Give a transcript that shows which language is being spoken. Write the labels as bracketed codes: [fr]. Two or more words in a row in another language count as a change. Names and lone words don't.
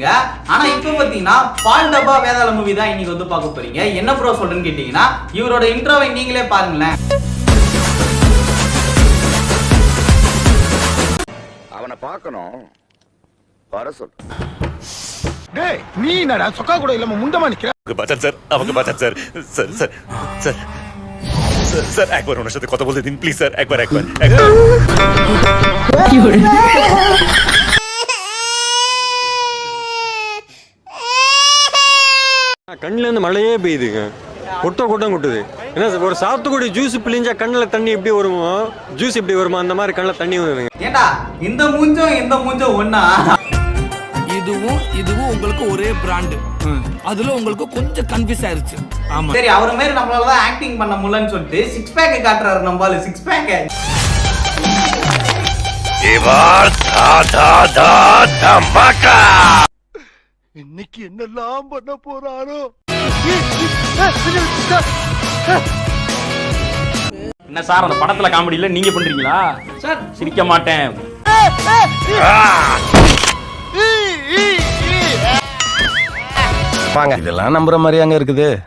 [ta] ஆனா இப்ப பாத்தீங்கன்னா பால் டப்பா வேதாள மூவி தான் இன்னைக்கு வந்து பார்க்க போறீங்க. என்ன ப்ரோ சொல்றேன்னு கேட்டீங்கன்னா இவரோட இன்ட்ரோவை நீங்களே பாருங்களேன். அவனை பார்க்கணும் வர சொல். டேய் நீ என்னடா சொக்கா கூட இல்லாம முண்டமா நிக்கிற? [bn] বাঁচান স্যার, আমাকে বাঁচান স্যার। স্যার স্যার স্যার স্যার একবার ওনার সাথে কথা বলতে দিন প্লিজ স্যার, একবার [ta] கண்ணுல இருந்து மழையே பெய்யுதுங்க, கொட்டம் கொட்டுது. என்ன ஒரு சாத்துக்குடி ஜூஸ் பிழிஞ்சா கண்ணுல தண்ணி எப்படி வருமோ, ஜூஸ் எப்படி வருமோ அந்த மாதிரி கண்ணுல தண்ணி வருதுங்க. ஏண்டா இந்த மூஞ்சும் ஒண்ணா? இதுவும் உங்களுக்கு ஒரே பிராண்ட். அதுல உங்களுக்கு கொஞ்சம் கன்ஃபியூஸ் ஆயிருச்சு. ஆமா சரி, அவர மாதிரி நம்மளால தான் ஆக்டிங் பண்ண முடியலன்னு சொல்லிட்டு 6 பேக் காட்டுறாரு நம்மால. 6 பேக் [bn] এবার ধামাকা। [ta] இன்னைக்கு என்னெல்லாம் பண்ண போறாரோ? என்ன சார் அந்த படத்துல காமெடி இல்ல நீங்க பண்றீங்களா சார்? சிரிக்க மாட்டேன். இதெல்லாம் நம்புற மாதிரி அங்க இருக்குது.